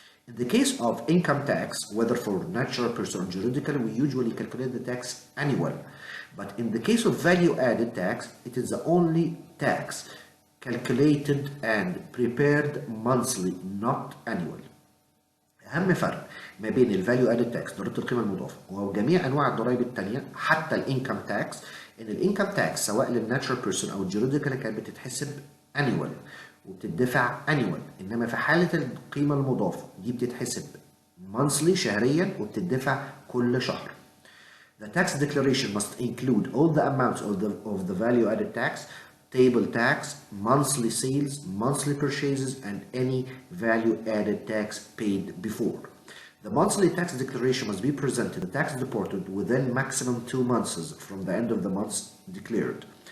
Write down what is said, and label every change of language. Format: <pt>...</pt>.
<en>In the case of income tax, whether for natural person or juridical, we usually calculate the tax annual. But in the case of value-added tax, it is the only tax calculated and prepared monthly, not annual.</en> <ar>أهم فرق ما بين الفاليو ادد تاكس ضريبة القيمة المضافة وجميع أنواع الضرائب التانية حتى الانكم تاكس إن الانكم تاكس سواء للناتشرال بيرسون أو الجيريديكال كانت بتتحسب annual وبتدفع annual، إنما في حالة القيمة المضافة دي بتتحسب monthly شهريا وبتدفع كل شهر.</ar> <en>The tax declaration must include all the amounts of the value added tax, table tax, monthly sales, monthly purchases, and any value-added tax paid before. The monthly tax declaration must be presented to the tax department within maximum 2 months from the end of the month declared.</en>